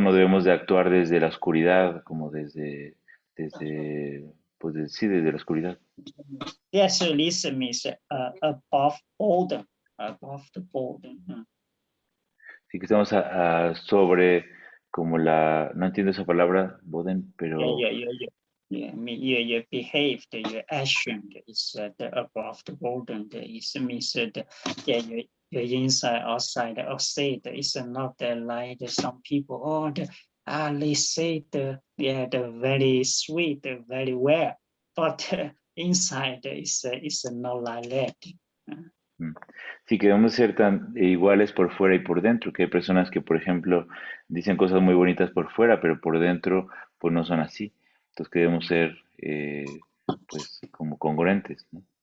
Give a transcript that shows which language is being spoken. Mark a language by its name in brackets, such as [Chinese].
[Spanish] No debemos de actuar desde la oscuridad, como desde desde la oscuridad. [English] Yeah, so this means above border, above the border. [Spanish] Sí que estamos sobre como no entiendo esa palabra, Boden, pero... [English] Yeah, your behavior, your action is above the border. It means that your inside, outside is not like some people. They say the very sweet, very well, but inside is not like that. [Spanish] Sí, que debemos ser tan iguales por fuera y por dentro, que hay personas que, por ejemplo, dicen cosas muy bonitas por fuera, pero por dentro, pues no son así. Entonces, que debemos ser, pues, como congruentes, ¿no?